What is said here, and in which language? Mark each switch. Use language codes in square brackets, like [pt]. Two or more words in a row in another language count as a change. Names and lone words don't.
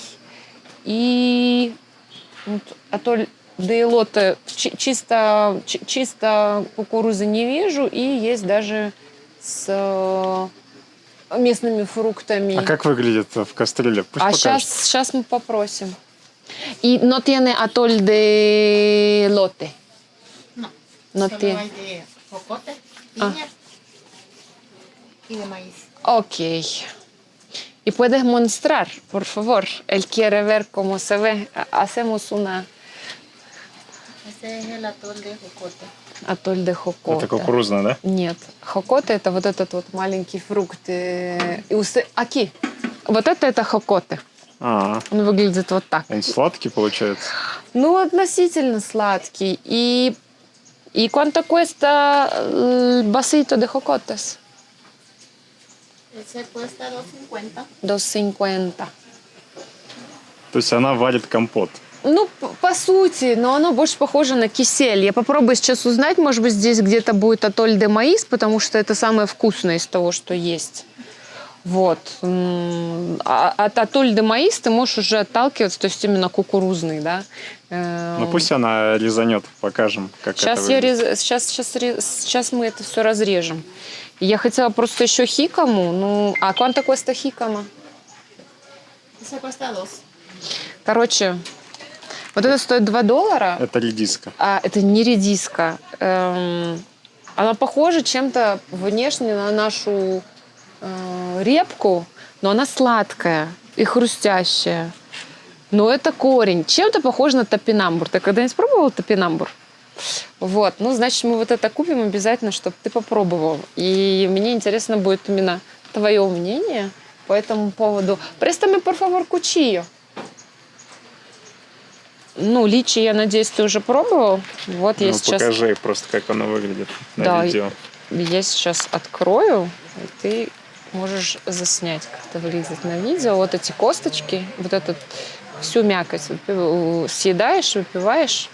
[ru] И вот, [es] atol de elote [ru] чисто кукурузы не вижу. И есть даже с местными фруктами. А как выглядит в кастрюле? Пусть покажет. Сейчас мы попросим. И [es] no tiene atol de elote. No. No Solo tiene. hay de jocote, piña y de maíz. Ok. Y puedes mostrar, por favor. Él quiere ver cómo se ve. Hacemos una Este es el atol de jocote. atol de jocote. [ru] Это кукурузное, да? Нет. Хокоте – это вот этот вот маленький фрукт. Аки. Вот это хокоте. Он выглядит вот так. Он сладкий получается? Ну, относительно сладкий. [es] И cuánto cuesta el vasito de jocotes? Ese cuesta 2.50. 2.50. [ru] То есть она варит компот? Ну, по сути, но оно больше похоже на кисель. Я попробую сейчас узнать, может быть, здесь где-то будет [es] atol de maíz, [ru] потому что это самое вкусное из того, что есть. Вот. От [es] atol de maíz [ru] ты можешь уже отталкиваться, то есть именно кукурузный, да. Ну пусть она резанет, покажем, как это выглядит. Сейчас мы это все разрежем. Я хотела просто еще хикаму. Ну, а [es] quanto cuesta хикама? Eso cuesta 2. [ru] Короче, вот это стоит $2. Это редиска. А это не редиска. Она похожа чем-то внешне на нашу репку, но она сладкая и хрустящая. Но это корень. Чем-то похож на топинамбур. Ты когда-нибудь пробовал топинамбур? Вот. Ну, значит, мы вот это купим обязательно, чтобы ты попробовал. И мне интересно будет именно твое мнение по этому поводу. [es] Préstame, por favor, cuchillo. [ru] Ну, личи, я надеюсь, ты уже пробовал. Вот я Ну, сейчас... покажи просто, как оно выглядит на Да, видео. Я сейчас открою, и ты можешь заснять, как это выглядит на видео. Вот эти косточки, вот эту всю мякоть съедаешь, выпиваешь.